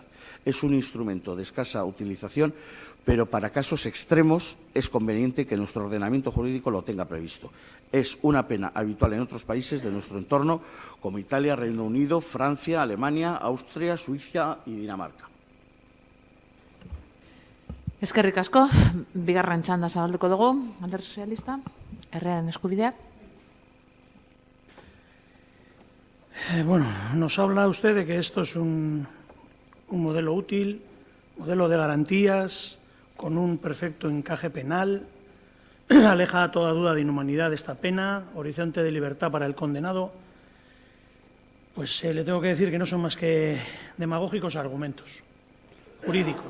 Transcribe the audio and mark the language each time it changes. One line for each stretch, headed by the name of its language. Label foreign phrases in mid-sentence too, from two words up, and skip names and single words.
Spanish: Es un instrumento de escasa utilización, pero para casos extremos es conveniente que nuestro ordenamiento jurídico lo tenga previsto. Es una pena habitual en otros países de nuestro entorno, como Italia, Reino Unido, Francia, Alemania, Austria, Suiza y Dinamarca.
Basque: Eskerrik asko, bigarren txanda zabalduko dugu, Alderdi Sozialista, herriaren eskubideak.
Spanish: Bueno, nos habla usted de que esto es un modelo útil, modelo de garantías, con un perfecto encaje penal, aleja toda duda de inhumanidad de esta pena, horizonte de libertad para el condenado. Pues le tengo que decir que no son más que demagógicos argumentos jurídicos.